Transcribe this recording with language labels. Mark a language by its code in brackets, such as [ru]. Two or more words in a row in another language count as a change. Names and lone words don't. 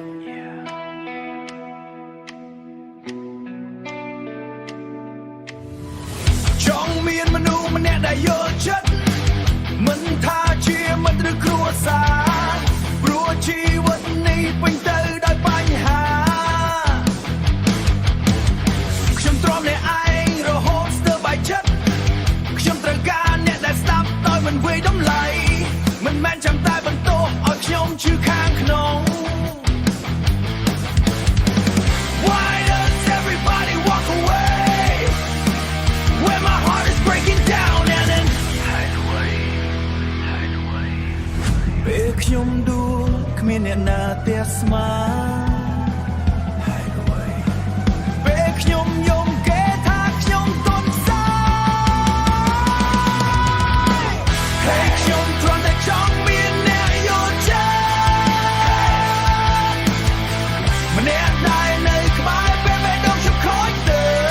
[km] ចង់មានមនុស្សម្នាក់ដែលយល់ចិត្តមិនថាជាមិត្តឬគ្រួសារព្រោះជីវិតនេះពេញទៅដោយបញ្ហាខ្ញុំទ្រាំអ្នកឯងរហូតស្ទើរបែកចិត្តខ្ញុំត្រូវការអ្នកដែលស្ដាប់ដោយមិនវាយតម្លៃមិនមែនចាំតែបន្ទោសឲ្យខ្ញុំឈឺខាងក្នុង [en] Why does everybody walk away when my heart is breaking down and then hide away [km] ពេលខ្ញុំដួលគ្មានអ្នកណាទះស្មាពេលខ្ញុំយំគេថាខ្ញុំទន់ខ្សោ យហើយខ្ញុំគ្រាន់តែចង់មានអ្នកយល់ចិត្តម្នាក់ដែលនៅក្បែរពេលបេះដូងខ្ញុំខូចទៅ